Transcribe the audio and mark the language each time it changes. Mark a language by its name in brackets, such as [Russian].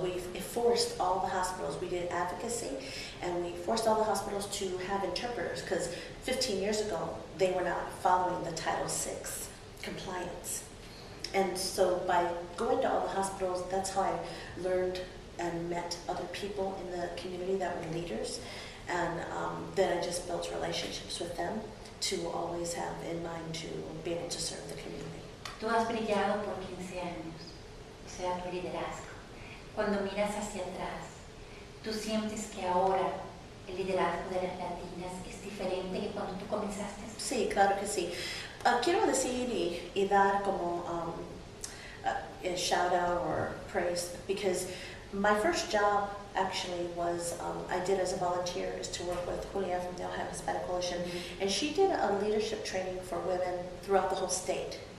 [English] We forced all the hospitals. We did advocacy, and we forced all the hospitals to have interpreters, because 15 years ago they were not following the Title VI compliance. And so by going to all the hospitals, that's how I learned and met other people in the community that were leaders. And then I just built relationships with them to always have in mind to be able to serve the community. [Spanish] Tú has brillado por 15 años, o sea, tu liderazgo. Cuando miras hacia atrás, ¿tú sientes que ahora el liderazgo de las latinas es diferente que cuando tú comenzaste? Sí, claro que sí. Quiero decir y dar como [English] a shout out or praise, because my first job actually was, I did as a volunteer, is to work with Julia from the Ohio Hispanic Coalition, and she did a leadership training for women throughout the whole state.